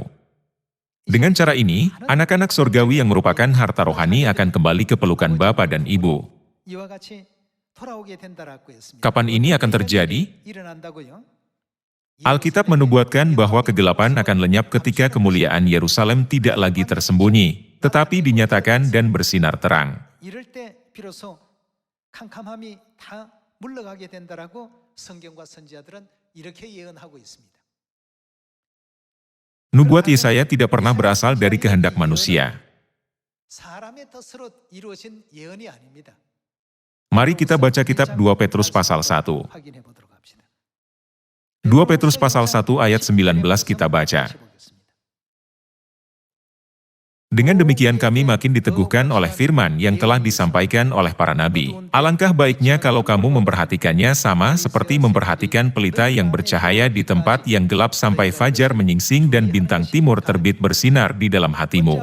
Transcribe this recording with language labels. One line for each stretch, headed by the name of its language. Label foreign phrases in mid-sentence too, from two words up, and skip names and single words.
Indonesian: Dengan cara ini, anak-anak surgawi yang merupakan harta rohani akan kembali ke pelukan Bapa dan Ibu. Kapan ini akan terjadi? Alkitab menubuatkan bahwa kegelapan akan lenyap ketika kemuliaan Yerusalem tidak lagi tersembunyi, tetapi dinyatakan dan bersinar terang.
Korean: 이럴 때 비로소 캄캄함이 다 물러가게 된다라고 성경과 선지자들은 이렇게 예언하고 있습니다.
Indonesian: Nubuat Yesaya tidak pernah berasal dari kehendak manusia.
Korean: 사람의 뜻으로 이루어진 예언이 아닙니다.
Indonesian: Mari kita baca kitab 2 Petrus pasal 1.
Korean: 확인해 보도록 합시다.
Indonesian: 2 Petrus pasal 1 ayat 19 kita baca. Dengan demikian kami makin diteguhkan oleh firman yang telah disampaikan oleh para nabi. Alangkah baiknya kalau kamu memperhatikannya sama seperti memperhatikan pelita yang bercahaya di tempat yang gelap sampai fajar menyingsing dan bintang timur terbit bersinar di dalam hatimu.